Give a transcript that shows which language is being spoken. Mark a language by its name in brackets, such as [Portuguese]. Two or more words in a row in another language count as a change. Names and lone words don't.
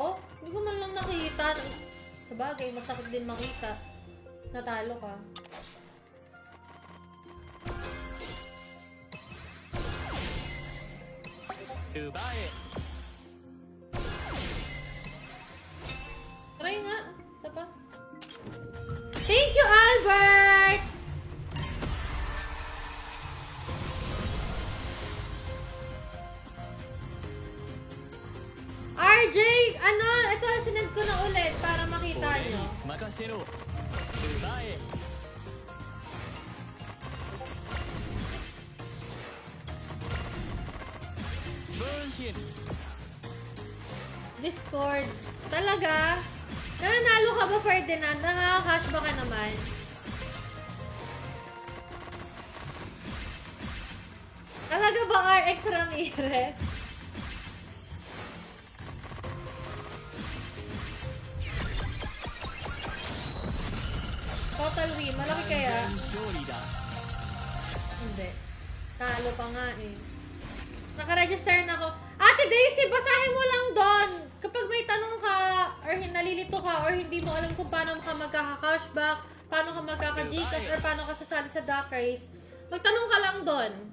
[Filipino] Hindi ko man lang nakita. Sabagay, masakit din makita. Natalo ka. Ubae. Try nga. Isa pa. [English] Thank you, Albert! [Filipino] RJ, ano? Ito, sinend ko na ulit para makita [Japanese] 俺 [Filipino] nyo. [Japanese] に任せろ。奪え。 分身 [Filipino] Discord. Talaga? Nananalo ka ba, Ferdinand? Nakaka-cash ba ka naman? Talaga ba, RX Ramirez? [English] Total win. [Filipino] Malaki kaya? [Japanese] 完全勝利だ。 [Filipino] Hindi. Talo pa nga eh. Naka-register na ako. Ate Daisy, basahin mo lang doon. Kapag may tanong ka, or nalilito ka, or hindi mo alam kung paano ka magkaka-cashback, paano ka magkaka-Gcash, or paano ka sasali sa Duck Race, magtanong ka lang doon.